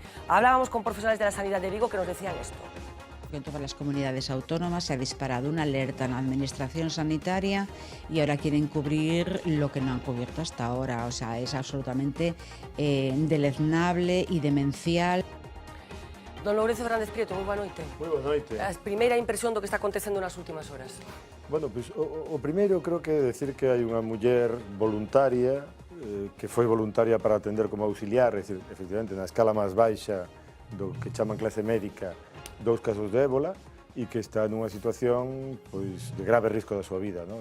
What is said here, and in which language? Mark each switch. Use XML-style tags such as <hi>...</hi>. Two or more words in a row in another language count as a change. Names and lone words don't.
<es>Hablábamos con profesionales de la sanidad de Vigo que nos decían esto. En todas las comunidades autónomas se ha disparado una alerta en la administración sanitaria y ahora quieren cubrir lo que no han cubierto hasta ahora. O sea, es absolutamente deleznable y demencial.</es> <gl>Don Lourenzo Fernández Prieto, moi boa noite. Moi boa noite. A primeira impresión do que está acontecendo nas últimas horas. Bueno, pois o primeiro creo que é decir que hai unha muller voluntaria que foi voluntaria para atender como auxiliar, é dicir, efectivamente, na escala máis baixa do que chaman clase médica, 2 casos de ébola, e que está nunha situación pois, de grave risco da súa vida, non?</gl>